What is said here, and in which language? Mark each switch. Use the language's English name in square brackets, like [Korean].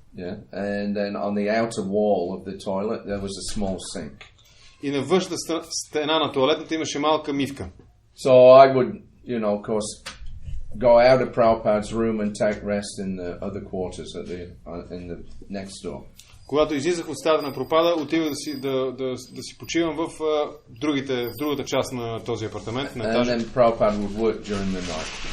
[English] Yeah, and then on the outer wall of the toilet there was a small sink. [Bulgarian] И на външната стена на тоалетната имаше малка мивка. [English] So I would, of course, go out of Prabhupada's room and take rest in the other quarters in the next door. [Bulgarian] Когато излизах от стаята на Прабхупада, отивах да си почивам в другата част на този апартамент, на етажа. [English] And then Prabhupada would work during the night.